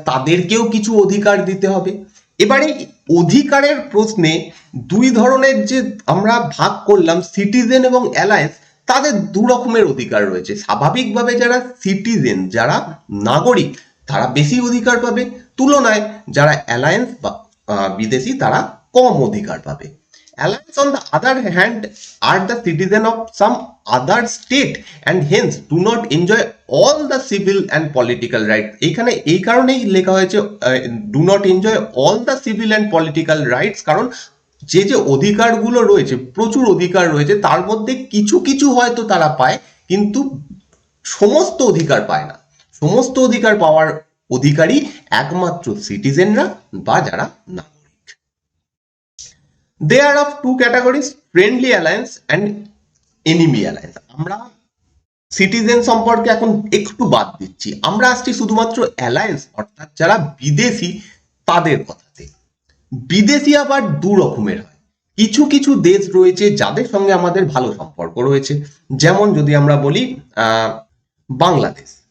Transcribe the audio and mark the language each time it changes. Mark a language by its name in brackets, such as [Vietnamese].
[Bangla] তাদেরকেও কিছু অধিকার দিতে হবে। এবারে অধিকারের প্রশ্নে দুই ধরনের যে আমরা ভাগ করলাম, সিটিজেন এবং অ্যালায়েন্স, তাদের দু রকমের অধিকার রয়েছে। স্বাভাবিকভাবে যারা সিটিজেন, যারা নাগরিক, তারা বেশি অধিকার পাবে, তুলনায় যারা অ্যালায়েন্স বা বিদেশি, তারা কম অধিকার পাবে। [English] Allies, on the other hand, are the citizen of some other state and hence do not enjoy all the civil and political rights. [Bangla] এখানে এই কারণেই লেখা হয়েছে [English] do not enjoy all the civil and political rights, [Bangla] কারণ যে যে অধিকারগুলো রয়েছে, প্রচুর অধিকার রয়েছে, তার মধ্যে কিছু কিছু হয়তো তারা পায়, কিন্তু সমস্ত অধিকার পায় না। সমস্ত অধিকার পাওয়ার অধিকারী একমাত্র সিটিজেনরা বা যারা না। [English] They are of two categories, friendly alliance and enemy alliance. [Bangla] আমরা সিটিজেন সম্পর্কে এখন একটু বাদ দিচ্ছি, আমরা আসছি শুধুমাত্র অ্যালায়েন্স অর্থাৎ যারা বিদেশি তাদের কথাতে। বিদেশি আবার দু রকমের হয়। কিছু কিছু দেশ রয়েছে যাদের সঙ্গে আমাদের ভালো সম্পর্ক রয়েছে, যেমন যদি আমরা বলি বাংলাদেশ।